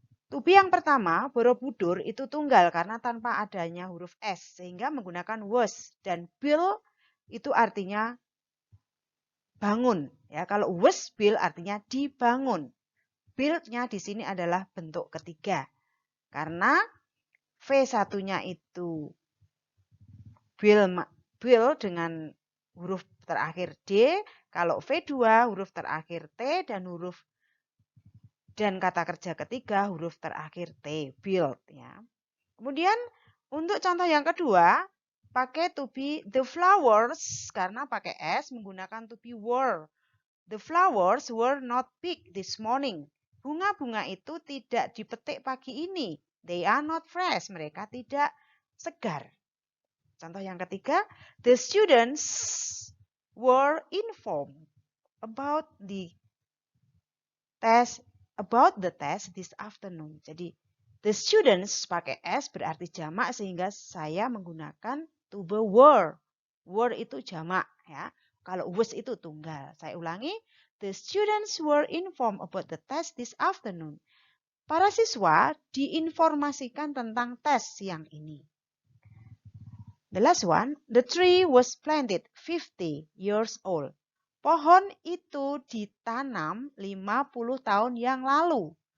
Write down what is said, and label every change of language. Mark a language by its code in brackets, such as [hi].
[id] To be yang pertama, Borobudur itu tunggal karena tanpa adanya huruf S, sehingga menggunakan was. Dan build itu artinya bangun. Ya, kalau was built artinya dibangun. Build-nya di sini adalah bentuk ketiga. Karena V1-nya itu build dengan huruf terakhir D. Kalau V2 huruf terakhir T dan kata kerja ketiga huruf terakhir T. Build. Ya. Kemudian untuk contoh yang kedua, pakai to be the flowers karena pakai S menggunakan to be were. [en] The flowers were not picked this morning. [id] Bunga-bunga itu tidak dipetik pagi ini. [en] They are not fresh. [id] Mereka tidak segar. Contoh yang ketiga, [en] the students were informed about the test this afternoon. [id] Jadi, the students pakai S berarti jamak sehingga saya menggunakan to be were. Were itu jamak, ya. Kalau was itu tunggal. Saya ulangi. [en] The students were informed about the test this afternoon. [id] Para siswa diinformasikan tentang tes siang ini. [en] The last one, the tree was planted 50 years old. [id] Pohon itu ditanam 50 tahun yang lalu.